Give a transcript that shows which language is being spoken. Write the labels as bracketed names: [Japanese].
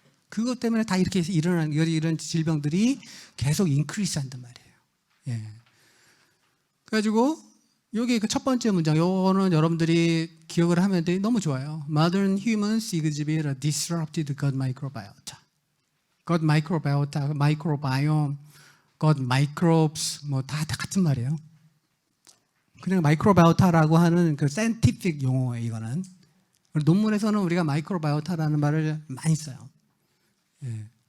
[Korean] 그것 때문에 다 이렇게 일어나는 이런 질병들이 계속 인크리스 한단 말이에요. 예. 그래가지고 여기 그 첫 번째 문장, 요거는 여러분들이 기억을 하면 너무 좋아요. [English] Modern humans exhibit a disrupted gut microbiota. [Korean] gut microbiota, microbiome, gut microbes, 뭐 다 같은 말이에요. 그냥 마이크로바이오타라고 하는 그 사이언티픽 용어예요, 이거는. 논문에서는 우리가 마이크로바이오타라는 말을 많이 써요. 예.